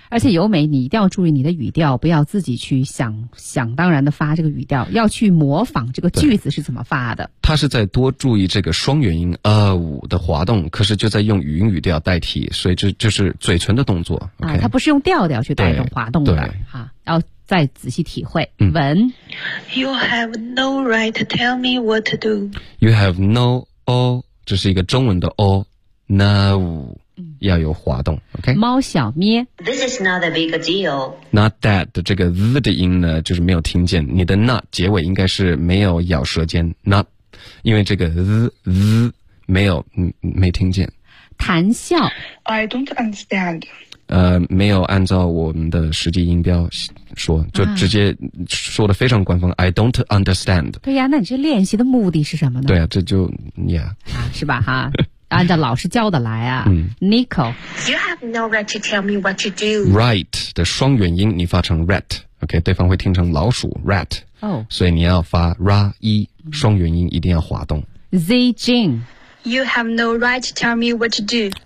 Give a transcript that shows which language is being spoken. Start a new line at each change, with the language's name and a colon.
Chinese: 而且由美，你一定要注意你的语调，不要自己去想当然的发这个语调，要去模仿这个句子是怎么发的。他是在多注意这个双元音五的滑动，可是就在用云语调代替，所以这就是嘴唇的动作。啊，他不是用调调去带动滑动的，哈，要再仔细体会。文
English: ，You have no right to tell me what to do. You have no oh，
Chinese: 这是一个中文的 oh， no。要有滑动 ，OK。猫小咩
English: ，This is not a big deal. Not that
Chinese: 的这个 the 的音呢，就是没有听见。你的 not 结尾应该是没有咬舌尖 ，not 因为这个 z 没有没听见。谈笑
English: I don't understand。
Chinese: 没有按照我们的实际音标说，就直接说的非常官方。
English: I don't understand。
Chinese: 对呀，那你这练习的目的是什么呢？对呀，这就yeah，是吧哈？按照老师教的来啊。Nico，
English: You have no right to tell me what to do。
Chinese: Right 的双元音你发成 rat， OK， 对方会听成老鼠 rat。哦，所以你要发 ra e， 双元音一定要滑动。 Z Jing，
English: You have no right to tell me what to do。